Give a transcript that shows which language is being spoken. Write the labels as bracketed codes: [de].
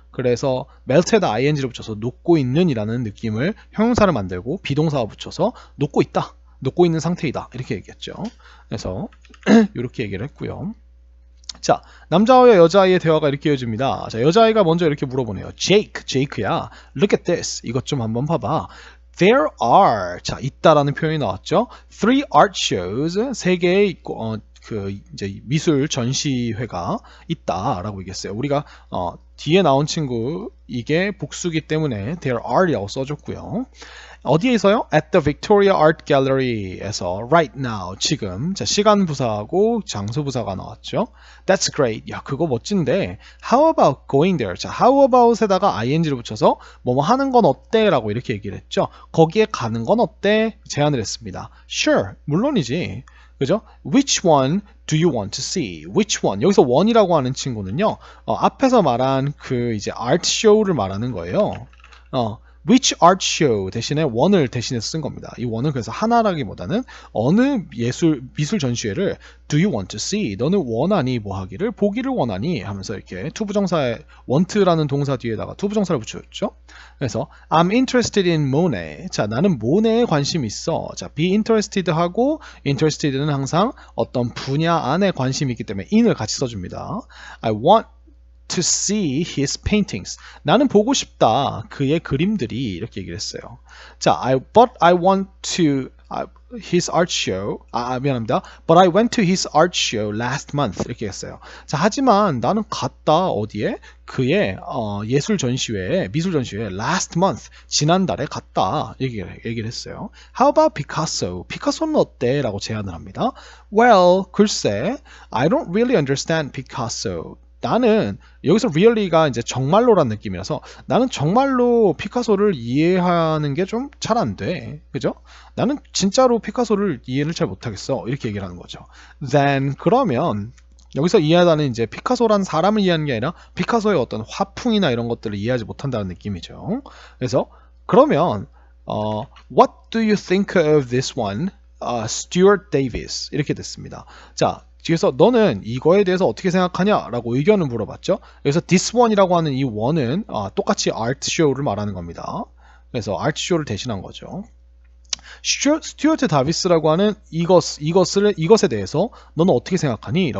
[ko] 그래서 melt에다 ing를 붙여서 녹고 있는 이라는 느낌을 형용사를 만들고 비동사와 붙여서 녹고 있다. 녹고 있는 상태이다. 이렇게 얘기했죠. 그래서 이렇게 얘기를 했고요. 자, 남자와 여자아이의 대화가 이렇게 이어집니다. 자, 여자아이가 먼저 이렇게 물어보네요. 제이크야, [en] look at this. [ko] 이것 좀 한번 봐봐. [en] There are, [ko] 자, 있다라는 표현이 나왔죠. Three art shows, 세 개의 이제 미술 전시회가 있다라고 얘기했어요. 우리가 뒤에 나온 친구 이게 복수기 때문에 there are라고 써줬고요. 어디에 있어요? [en] At the Victoria Art Gallery에서 right now, [ko] 지금. 자, 시간 부사하고 장소 부사가 나왔죠. [en] That's great. [ko] 야, 그거 멋진데. [en] How about going there? [ko] 자, how about에다가 ing를 붙여서 뭐뭐 하는 건 어때? 라고 이렇게 얘기를 했죠. 거기에 가는 건 어때? 제안을 했습니다. [en] Sure. [ko] 물론이지. 그죠? [en] Which one do you want to see? Which one? [ko] 여기서 one이라고 하는 친구는요. 앞에서 말한 그 이제 art show를 말하는 거예요. Which art show 대신에 one을 대신해서 쓴 겁니다. 이 one은 그래서 하나라기보다는 어느 미술 전시회를 [en] do you want to see? [ko] 너는 원하니 뭐 하기를? 보기를 원하니? 하면서 이렇게 투부정사에 want라는 동사 뒤에다가 투부정사를 붙여줬죠. 그래서 [en] I'm interested in Monet. [ko] 자, 나는 모네에 관심이 있어. 자, be interested 하고 interested는 항상 어떤 분야 안에 관심이 있기 때문에 in을 같이 써줍니다. [en] I want to see his paintings. [ko] 나는 보고 싶다. 그의 그림들이 이렇게 얘기를 했어요. [en] 자, but I want to his art show. [ko] 미안합니다. [en] But I went to his art show last month. [ko] 이렇게 했어요. 자, 하지만 나는 갔다 어디에? 그의 예술 전시회에 미술 전시회에 [en] last month [ko] 지난달에 갔다 얘기를 했어요. [en] How about Picasso? [ko] 피카소는 어때? 라고 제안을 합니다. [en] Well, [ko] 글쎄, [en] I don't really understand Picasso. [ko] 나는 여기서 really가 이제 정말로란 느낌이라서 나는 정말로 피카소를 이해하는 게 좀 잘 안 돼. 그죠? 나는 진짜로 피카소를 이해를 잘 못하겠어. 이렇게 얘기를 하는 거죠. Then 그러면 여기서 이해하다는 이제 피카소란 사람을 이해하는 게 아니라 피카소의 어떤 화풍이나 이런 것들을 이해하지 못한다는 느낌이죠. 그래서 그러면 [en] What do you think of this one? [ko] Stuart Davis 이렇게 됐습니다. 자, 그래서 너는 이거에 대해서 어떻게 생각하냐라고 의견을 물어봤죠. 그래서 this one이라고 하는 이 one은 똑같이 art show를 말하는 겁니다. 그래서 art show를 대신한 거죠. 스튜어트 다비스라고 하는 이것에 대해서 너는 어떻게 생각하니?